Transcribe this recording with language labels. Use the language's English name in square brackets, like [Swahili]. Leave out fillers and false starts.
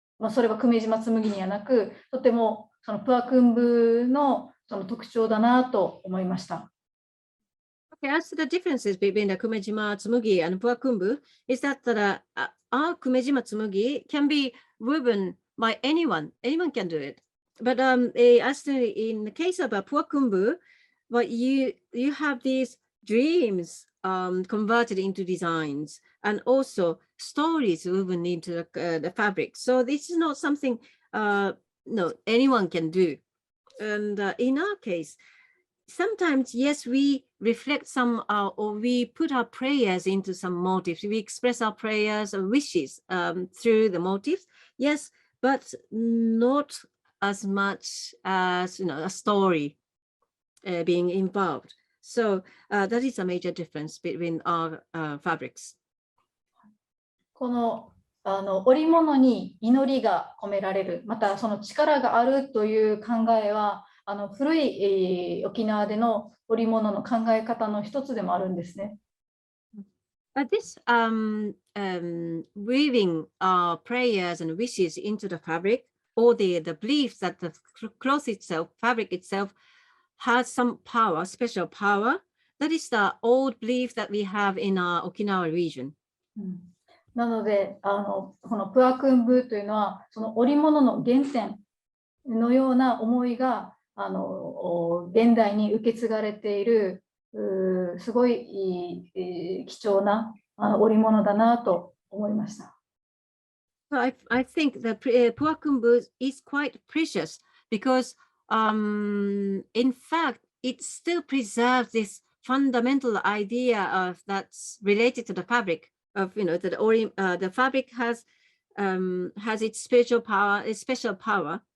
[Japanese] それは久米島紬にはなく、とてもそのプアクンブのその特徴だなと思いました。 [English] Okay, as to the differences between the Kumejima Tsumugi and Puakumbu is that our Kumejima Tsumugi can be woven by anyone. Anyone can do it. But as to in the case of Puakumbu, well, you have these dreams converted into designs and also stories woven into the fabric. So this is not something no anyone can do. And in our case, sometimes, yes, we reflect some or we put our prayers into some motifs. We express our prayers or wishes through the motifs. Yes, but not as much as a story being involved. So that is a major difference between our fabrics. [Japanese] この織物に祈りが込められる、またその力があるという考えは古い、沖縄での織物の考え方の一つでもあるんですね。 [English] This weaving our prayers and wishes into the fabric, or the belief that the cloth itself, fabric itself, has some power, special power. That is the old belief that we have in our Okinawa region. [Japanese] なのでこのプアクンブーというのはその織物の原点のような思いが現代に受け継がれているすごい貴重な織物だなと思いました。 [English] I think the Puakumbu is quite precious because in fact it still preserves this fundamental idea of that's related to the fabric of that the fabric has its spiritual power, its special power.